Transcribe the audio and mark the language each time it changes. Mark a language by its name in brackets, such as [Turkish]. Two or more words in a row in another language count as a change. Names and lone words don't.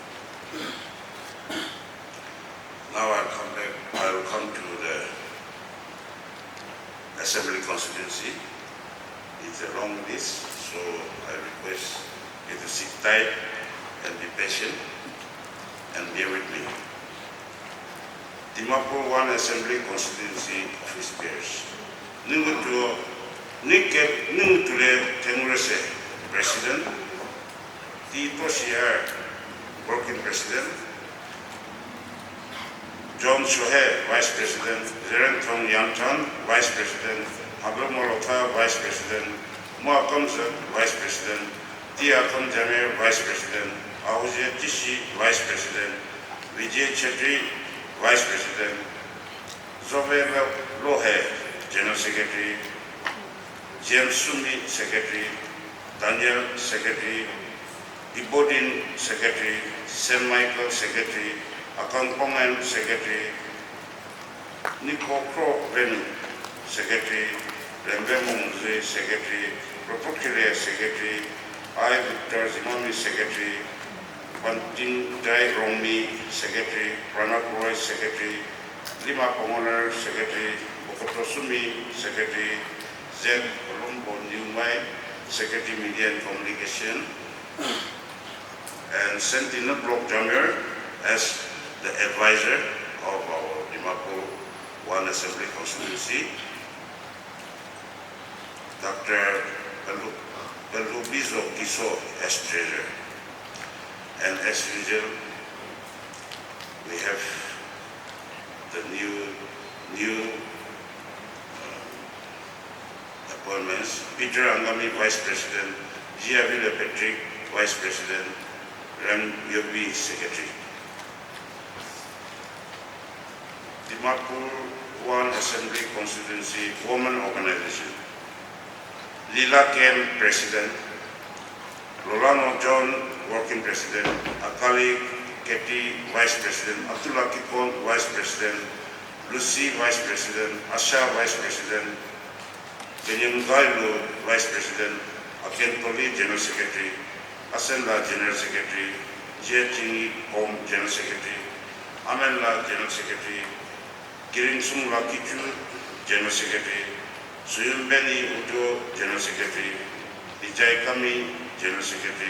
[English] Now I will come to the Assembly constituency. It's a long list, so I request you to sit tight and be patient and bear with me. Dimapur 1 Assembly constituency office bears. Ningutule Tengurese, President. Tito Shiar, Working President. John Shohe, Vice President. Zerentong Yangchan, Vice President. Abel Molota, Vice President. Moakom Zek, Vice President. Tiakom Jamir, Vice President. Auje Tishi, Vice President. Vijay Chetri, Vice President. Zobe Lohe, General Secretary. James Sumi, Secretary. Daniel, Secretary. Ibodin, Secretary. St. Michael, Secretary. Akang Pongan, Secretary. Nico Kro Venu, Secretary. Rembe Mungze, Secretary. Propokile, Secretary. I. Victor Zimami, Secretary. Bantin Dai Romi, Secretary. Pranab Roy, Secretary. Lima Pongoner, Secretary. Bokoto Sumi, Secretary. Zed Colombo Niumai, Secretary Media and Communication. And Sentinel Block Jamir as the advisor of our Dimapur 1 Assembly constituency. Dr. Belubizo Kiso as treasurer. And as usual, we have the new appointments. Peter Angami, Vice President. Giavile Patrick, Vice President. Ram Yobi, Secretary. Dimapur 1 Assembly Constituency Women Organization. Lila Kem, President. Lolano John, Working President. Akali Keti, Vice President. Abdullah Kikon, Vice President. Lucy, Vice President. Asha, Vice President. Kenyam Gailu, Vice President. Aken Toli, General Secretary. Asenla, General Secretary. Jie Tingi Om, General Secretary. Amenla, General Secretary. Giring Sumla Kichu, General Secretary. Suyum Beni Udo, General Secretary. Ijai Kami, General Secretary.